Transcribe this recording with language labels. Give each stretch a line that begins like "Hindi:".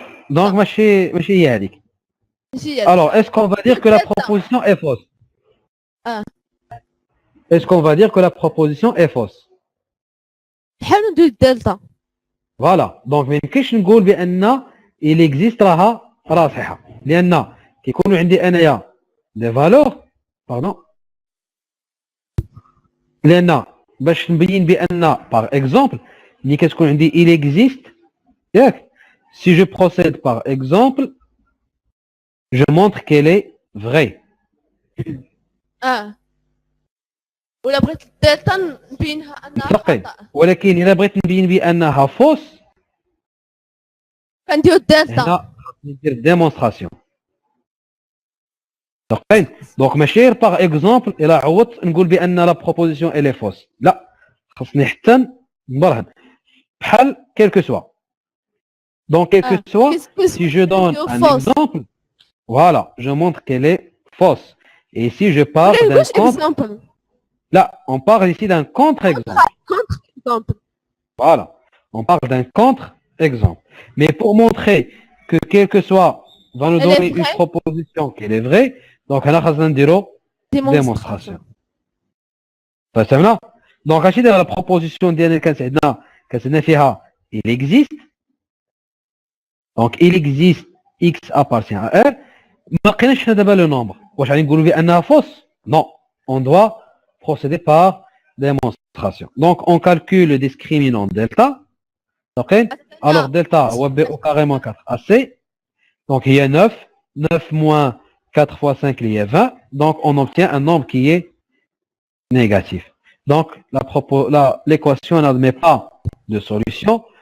French: Donc
Arabic: ماشي هي هذيك.
French: Alors, est-ce qu'on va dire que la proposition est fausse? est-ce qu'on va dire que la proposition est fausse?
Arabic: نحاولوا نديرو الدلتا.
French: Voilà.
Arabic: Donc ما يمكنش نقول بأن il existe راها صحيحة، لأن كيكونوا عندي أنايا دي فالور لأن باش نبين بأن par exemple ملي كتكون عندي il existe ياك
French: si je procède par exemple je montre qu'elle est vraie.
Arabic: ولا بغيت الدلتا نبينها انها متفقين، خطأ ولكن إذا بغيت نبين بأنها فوس كنديرو الدلتا. هنا ندير ديمونستراسيون. متفقين؟ دونك ماشي غير باغ اكزومبل الى عوضت نقول بان لا بروبوزيسيون الي فوس، لا خصني حتى نبرهن بحال كيلكو سوا. دونك كيلكو سوا
French: si je donne un exemple voilà je montre qu'elle est fausse et si je parle d'un contre là on parle ici d'un contre-exemple. Voilà, on parle d'un contre-exemple. Mais pour montrer que quel que soit va nous donner une proposition qu'elle est vraie, donc on a une démonstration.
Arabic: فهمنا؟ donc هادشي داير
French: la proposition
Arabic: ديالنا كتسالنا فيها
French: il existe. donc il existe x appartient à r.
Arabic: ما لقيناش هنا دابا لو نومبر، واش غادي نقولوا بانها فوس؟
French: non, on doit procéder par démonstration. Donc on calcule le discriminant delta. Ok? Alors delta
Arabic: هو
French: b au carré moins 4ac. Donc il y a 9. 9 moins 4 fois 5 il y a 20. Donc on obtient un nombre qui est négatif. Donc l'équation n'admet pas de solution.